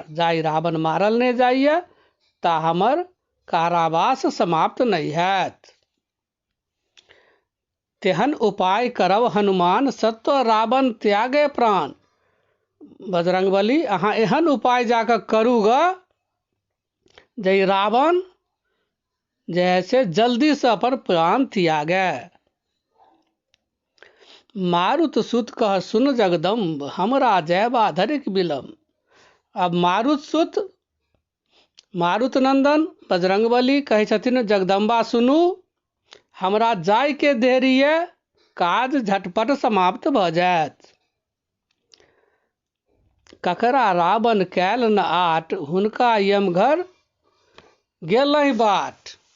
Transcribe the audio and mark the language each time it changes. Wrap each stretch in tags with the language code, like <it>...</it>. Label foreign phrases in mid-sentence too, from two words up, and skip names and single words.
<mai>जाई रावण मारल नहीं जाइए ता हमर कारावास समाप्त नहीं हैत। तेहन उपाय करब हनुमान, सत्व रावण त्यागे प्राण। बजरंगबली अहाँ एहन उपाय जाकर करू ग, जे रावण जे है से जल्दी से अपन प्राण त्यागे। मारुत सुत कह सुन जगदम्ब, हमरा जयबा धरिक विलम्ब। अब मारुत सुत, मारुत नंदन बजरंगबली कहै छथिन, जगदम्बा सुनू, हमरा जाय के देरी है, काज झटपट समाप्त भ जायत। ककरा रावण कैल न आट, हुनका यमघर गेलहि बाट।</mai>